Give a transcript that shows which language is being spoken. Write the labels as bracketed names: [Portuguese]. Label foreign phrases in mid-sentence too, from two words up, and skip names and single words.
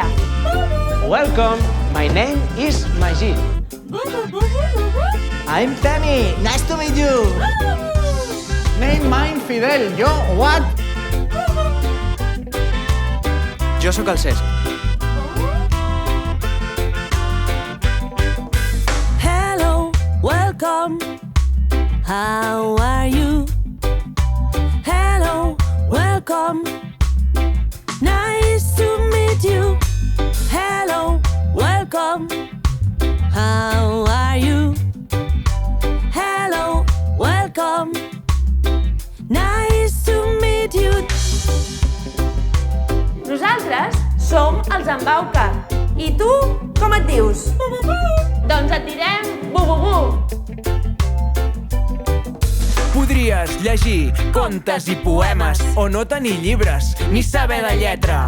[English] Welcome, my name is Magí. I'm Temi, nice to meet you. Name mine, Fidel. Jo, what? [Catalan] Jo sóc el Cesc. [English] Hello, welcome. How are you? Hello, welcome. Nice to meet you. Hello, welcome. How are you? Hello, welcome. Nice to meet you. [Catalan] Nosaltres som els Embauca. I tu, com et dius? Doncs et direm bu-bu-bu. Podries llegir contes i poemes o no tenir llibres ni saber de lletra.